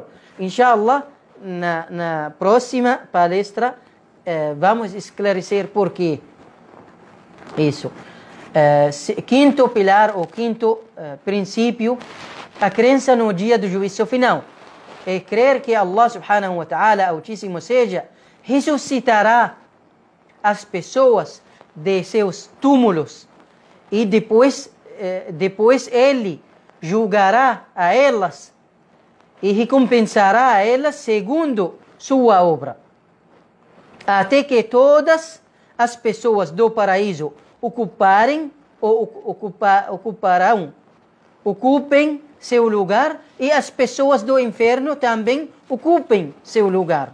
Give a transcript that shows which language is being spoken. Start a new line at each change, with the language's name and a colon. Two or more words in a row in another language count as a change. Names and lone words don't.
Portuguese: Inshallah, na próxima palestra, vamos esclarecer por quê isso. Quinto pilar, ou quinto princípio, a crença no dia do juízo final. É crer que
Arabic: الله سبحانه وتعالى,
Portuguese: Altíssimo seja, ressuscitará as pessoas de seus túmulos e depois Ele julgará a elas e recompensará a elas segundo sua obra, até que todas as pessoas do paraíso ocupem seu lugar e as pessoas do inferno também ocupem seu lugar.